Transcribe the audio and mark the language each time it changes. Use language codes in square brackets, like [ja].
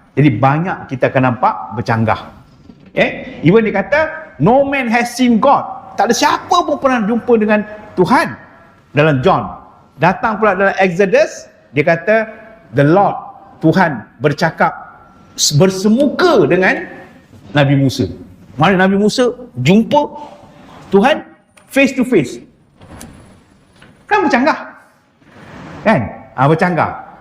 [ms] Jadi banyak kita akan nampak bercanggah. [en] Even [ms] dia kata [en] no man has seen God. [ms] Tak ada siapa pun pernah jumpa dengan Tuhan. Dalam John. Datang pula dalam Exodus, dia kata [en] the Lord, [ms] Tuhan bercakap bersemuka dengan Nabi Musa. Mana Nabi Musa jumpa Tuhan [en] face to face. [ms] Kan bercanggah. Kan? Bercanggah.